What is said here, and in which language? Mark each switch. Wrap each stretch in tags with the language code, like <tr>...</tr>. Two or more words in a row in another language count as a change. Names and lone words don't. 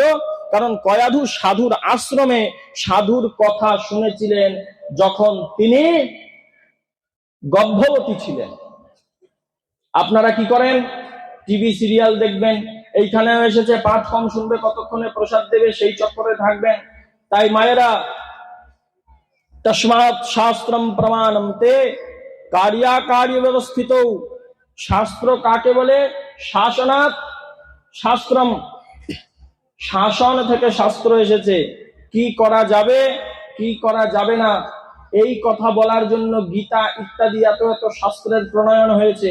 <bn>কারণ কয়াধু সাধুর আশ্রমে সাধুর কথা শুনেছিলেন যখন তিনি গর্ভবতী ছিলেন। আপনারা কি করেন? টিভি সিরিয়াল দেখবেন, এইখানে এসেছে পাঠ কম শুনবে, কতক্ষণে প্রসাদ দেবে, সেই চক্করে থাকবেন। তাই মায়েরা,</bn> <sa>তস্মাৎ শাস্ত্রম প্রমাণম তে কার্যাকার্য ব্যবস্থিত।</sa> <bn>শাস্ত্র কাকে বলে?</bn> <sa>শাসনাৎ শাস্ত্রম,</sa> <bn>শাসন থেকে শাস্ত্র এসেছে। কি করা যাবে, কি করা যাবে না, এই কথা বলার জন্য গীতা ইত্যাদি এত এত শাস্ত্রের প্রণয়ন হয়েছে।</bn>